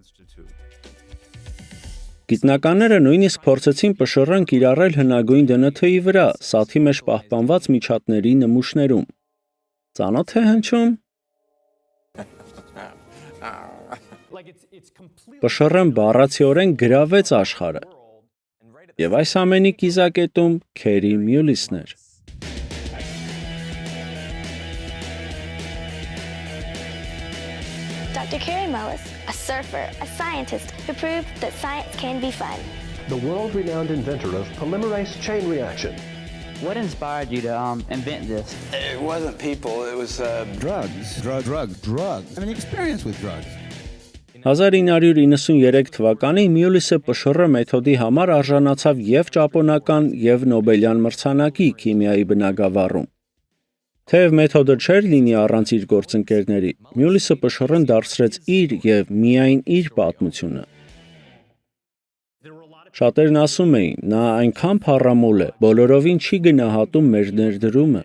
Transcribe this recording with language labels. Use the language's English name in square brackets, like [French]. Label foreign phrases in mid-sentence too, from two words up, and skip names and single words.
[Armenian] Գիտնականները նույնիսկ փորձեցին ՊՇՌ-ն կիրառել հնագույն DNT-ի վրա, սաթի մեջ պահպանված միջատների նմուշներում։ Ծանոթ է հնչում։ ՊՇՌ-ն բառացիորեն գրավեց աշխարհը։ Եվ այս ամենի կիզակետում Քերի Մյուլիսն էր։ [English] Dr. Kerry Mullis, a surfer, a scientist who proved that science can be fun. The world-renowned inventor of polymerase chain reaction. What inspired you to invent this? It wasn't people, it was Drugs. I have an experience with drugs. [Armenian] 1993 թվականին Մյուլիսը ՊՇՌ մեթոդի համար արժանացավ եւ ճապոնական եւ Նոբելյան մրցանակի քիմիայի բնագավառում։ Թեև մեթոդը չէր լինի առանց իր գործընկերների, Մյուլիսը ՊՇՌ-ն դարձրեց իր եւ միայն իր պատմությունը։ Շատերն ասում էին, նա այնքան փառամոլ է, բոլորովին չի գնահատում մեր ներդրումը։